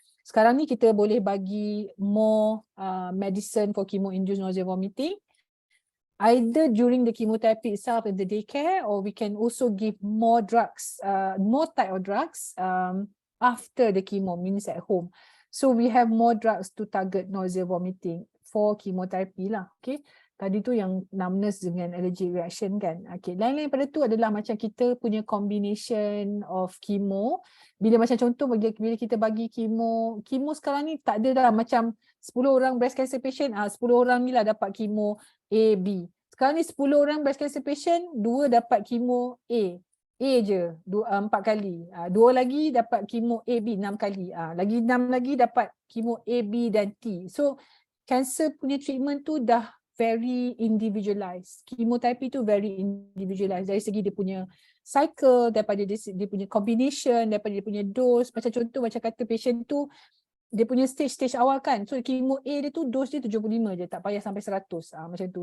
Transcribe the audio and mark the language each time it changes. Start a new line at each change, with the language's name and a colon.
Malay: Sekarang ni kita boleh bagi
English: more medicine for chemo-induced nausea vomiting, either during the chemotherapy itself in the daycare, or we can also give more drugs, more type of drugs after the chemo, means at home. So we have more drugs to target nausea vomiting for chemotherapy lah.
Malay: Okay. Tadi tu yang numbness dengan allergic reaction kan. Okay. Lain-lain pada tu adalah macam kita punya
English: combination of chemo.
Malay: Bila macam contoh bila kita bagi chemo sekarang ni tak ada dah macam 10 orang breast cancer patient, 10 orang ni lah dapat chemo A, B. Sekarang ni 10 orang breast cancer patient, 2 dapat chemo A je 4 kali. 2 lagi dapat chemo A, B 6 kali. Lagi 6 lagi dapat chemo A, B dan T. So cancer punya treatment tu dah
English: very individualized.
Malay: Chemotherapy tu
English: very individualized
Malay: dari segi dia punya cycle, daripada dia punya combination, daripada dia punya dose. Macam contoh macam kata patient tu dia punya stage awal kan. So chemo A dia tu dose dia 75 je, tak payah sampai 100. Macam tu.